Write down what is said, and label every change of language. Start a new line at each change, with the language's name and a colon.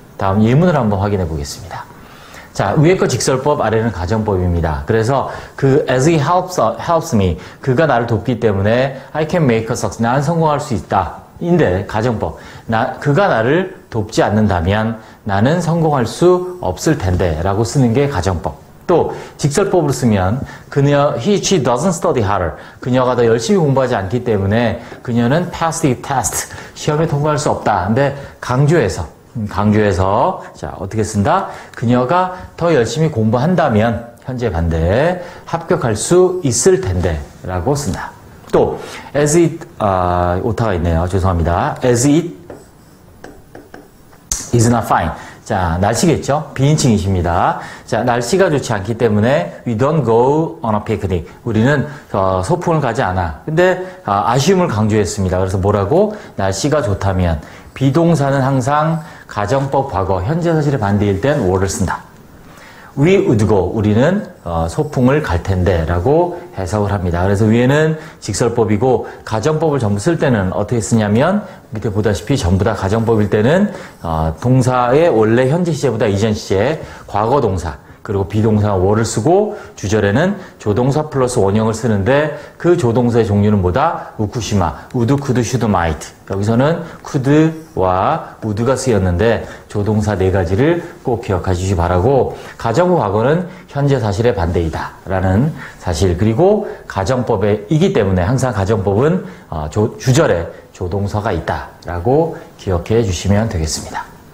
Korean: 다음 예문을 한번 확인해 보겠습니다. 자, 위에 거 직설법, 아래는 가정법입니다. 그래서
English: as he helps me,
Korean: 그가 나를 돕기 때문에
English: I can make a success,
Korean: 난 성공할 수 있다. 인데 가정법, 그가 나를 돕지 않는다면 나는 성공할 수 없을 텐데 라고 쓰는 게 가정법. 또 직설법으로 쓰면
English: she doesn't study harder.
Korean: 그녀가 더 열심히 공부하지 않기 때문에 그녀는
English: pass the test,
Korean: 시험에 통과할 수 없다. 근데 강조해서 자, 어떻게 쓴다? 그녀가 더 열심히 공부한다면 현재 반대 합격할 수 있을 텐데 라고 쓴다. 또 as it 오타가 있네요. 죄송합니다.
English: as it is not fine.
Korean: 자, 날씨겠죠? 비인칭이십니다. 자, 날씨가 좋지 않기 때문에
English: we don't go on a picnic.
Korean: 우리는 소풍을 가지 않아. 근데 아쉬움을 강조했습니다. 그래서 뭐라고? 날씨가 좋다면 비동사는 항상 가정법 과거, 현재 사실의 반대일 땐 were를 쓴다.
English: We would go,
Korean: 우리는 소풍을 갈 텐데 라고 해석을 합니다. 그래서 위에는 직설법이고 가정법을 전부 쓸 때는 어떻게 쓰냐면 밑에 보다시피 전부 다 가정법일 때는 동사의 원래 현재 시제보다 이전 시제, 과거 동사, 그리고 비동사 were를 쓰고 주절에는 조동사 플러스 원형을 쓰는데 그 조동사의 종류는 뭐다? 우쿠시마, would, could, should, might. 여기서는 could와 would가 쓰였는데 조동사 네 가지를 꼭 기억해 주시기 바라고 가정부 과거는 현재 사실의 반대이다 라는 사실 그리고 가정법이기 때문에 항상 가정법은 주절에 조동사가 있다 라고 기억해 주시면 되겠습니다.